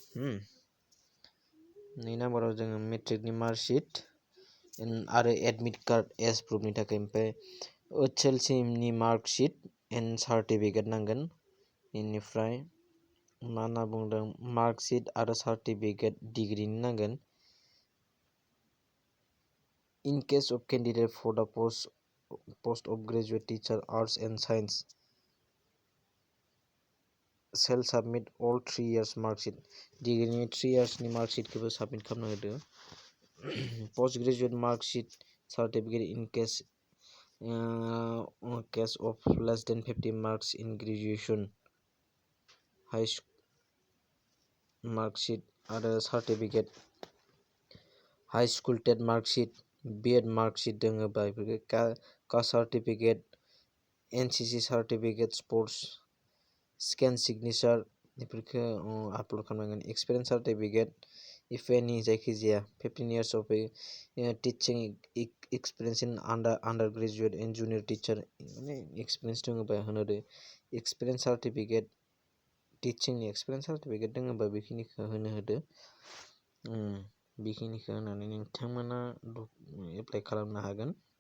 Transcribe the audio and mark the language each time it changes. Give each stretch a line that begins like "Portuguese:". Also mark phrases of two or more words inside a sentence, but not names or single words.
Bodo: 2 नाम्बाराव जोङो मेट्रिकनि मार्कशिट आरो
English: admit card as proof
Bodo: थाखाय। ओमफ्राय HLCनि
English: marksheet and certificate
Bodo: नांगोन। बेनिफ्राय मा होनना बुंदों मार्कशिट आरो सार्टिफिकेट डिग्रिनि नांगोन।
English: In case of candidate for the post of graduate teacher arts and science shall submit all 3 years marksheet.
Bodo: डिग्रीनि 3 yearsनि मार्कशीटखौबो साबमिट खालामना होदो।
English: post graduate marksheet certificate in case of less than 50 marks in graduation,
Bodo: high school markशीट आरो सर्टिफिकेट,
English: high school TET marksheet,
Bodo: B.Ed मार्कशीट दङबा बेफोरखौ
English: caste certificate,
Bodo: NCC सार्टिफिकेट,
English: sports scan signature
Bodo: बेफोरखौ आपल'ड खालामनांगोन।
English: experience certificate if any जायखिजाया 15 years of teaching experience in under graduate and junior teacher
Bodo: माने एक्सपिरियेन्स दङबा होनो।
English: experience certificate
Bodo: टिचिंनि
English: experience certificate
Bodo: दङबा बेखिनिखौ होदो। बेखिनिखौ होनानै नोंथांमोना एप्लाइ खालामनो हागोन।